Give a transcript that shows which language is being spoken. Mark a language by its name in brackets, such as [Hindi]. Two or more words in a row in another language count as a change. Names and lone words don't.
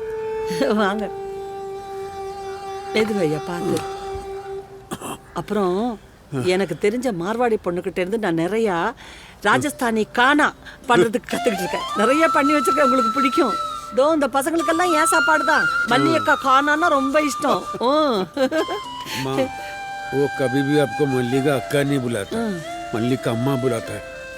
[Tamil] வாங்க. எதுவும் ஐயா பார்த்து. அப்புறம் எனக்கு தெரிஞ்ச மார்வாடி பொண்ணுகிட்ட இருந்து நான் நிறையா ராஜஸ்தானி கானா பண்றதுக்கு கத்துக்கிட்டு இருக்கேன். நிறைய பண்ணி வச்சிருக்கேன், உங்களுக்கு பிடிக்கும். दो இந்த பசங்களுக்கெல்லாம் ஏன் சாப்பாடு தான். மல்லி அக்கா கானான்னா ரொம்ப இஷ்டம். [Hindi] वो कभी भी आपको मल्ली का अक्का नहीं बुलाता, मल्ली का अम्मा बुलाता है.